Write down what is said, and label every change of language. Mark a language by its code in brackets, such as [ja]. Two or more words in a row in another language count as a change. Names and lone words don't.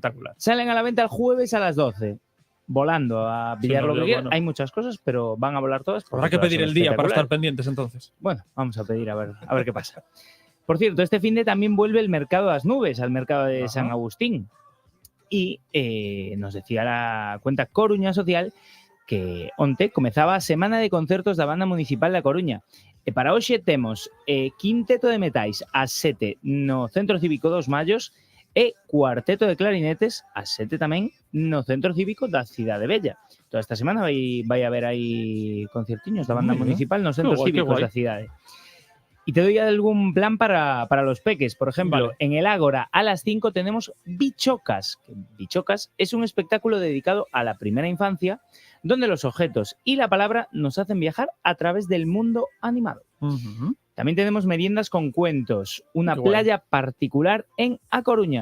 [es] Salen a la venta el jueves a las 12. volando a pillar lo que quieran. Hay muchas cosas, pero van a volar todas. Habrá que pedir el día para estar pendientes entonces. Bueno, vamos a pedir a ver qué pasa. Por cierto, este fin de también vuelve el mercado de las nubes, al mercado de San Agustín. Y nos decía la cuenta Coruña Social que [gl] onte comezaba a semana de concertos da banda municipal da Coruña. E para hoxe temos quinteto de metais ás 7 no Centro Cívico dos Mallos e cuarteto de clarinetes ás 7 tamén no Centro Cívico da Cidade Bella. Toda esta semana vai haber aí concertiños da banda municipal nos centros cívicos da cidade. [es] Y te doy algún plan para los peques. Por ejemplo, en el Ágora a las 5 tenemos Bichocas. Bichocas es un espectáculo dedicado a la primera infancia, donde los objetos y la palabra nos hacen viajar a través del mundo animado. También tenemos meriendas con cuentos, una playa particular en A Coruña.